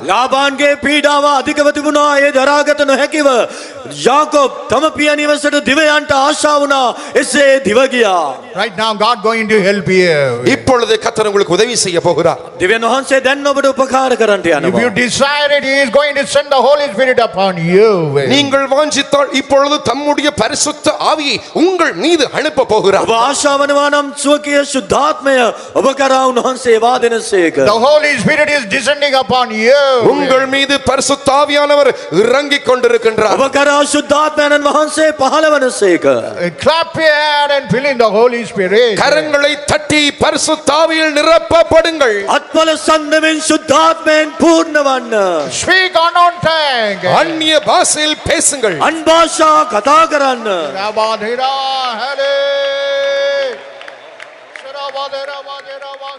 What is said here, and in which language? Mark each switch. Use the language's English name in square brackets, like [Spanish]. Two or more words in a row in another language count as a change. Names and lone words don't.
[Sinhala] ලාබාන්ගේ පීඩාව අධිකව තිබුණා. ඒ දරාගත නොහැකිව යාකෝබ් තම පියා නිවසට දිව යන්නට ආශා වුණා. එසේ දිව ගියා. [English] Right now God going to help you. [Tamil] இப்பொழுது கர்த்தர் உங்களுக்கு உதவி செய்ய போகிறார். [Sinhala] දෙවියන් වහන්සේ දැන් ඔබට උපකාර කරන්නට [English] If [Sinhala] යනවා. [English] you desire it, he is going to send the Holy Spirit upon you. [Tamil] நீங்கள் வாஞ்சித்தால் இப்பொழுது தம்முடைய பரிசுத்த ஆவியை உங்கள் மீது அனுப்ப போகிறார். [Sinhala] ඔබ ආශාවනවා නම් සුවකීය ශුද්ධාත්මය ඔබ කරා උන්වහන්සේ වාදනසේක. [English] The Holy Spirit is descending upon you. [Tamil] உங்கள் மீது பரிசுத்த ஆவியானவர் இறங்கிக் கொண்டிருக்கின்றார். [Sinhala] ඔබ කරා ශුද්ධාත්මයන් වහන්සේ පහළ වනසේක. [English] Clap your hand and fill in the Holy Spirit. [Tamil] கரங்களை தட்டி பரிசுத்த ஆவியில் நிரப்பப்படுங்கள். [Sinhala] අත්වල සන්දමෙන් ශුද්ධාත්මයෙන් පූර්ණ වන්න. [English] Speak unknown tongue. [Tamil] அந்நிய பாஷையில் பேசுங்கள். [Sinhala] අන්භාෂා කතා කරන්න. Rabadhira, hare. Sarabadhira, badhira,